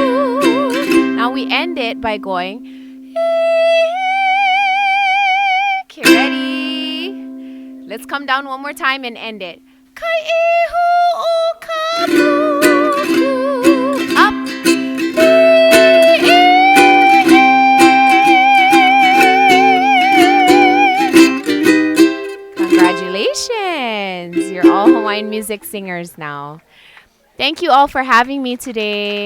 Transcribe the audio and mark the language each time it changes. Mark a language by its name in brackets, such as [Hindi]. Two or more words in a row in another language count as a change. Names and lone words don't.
[English] Now we end it by going. Okay, ready? Let's come down one more time and end it. [Hawaiian] Ka'ihu o kamuku. [English] Up. Congratulations! You're all Hawaiian music singers now. Thank you all for having me today.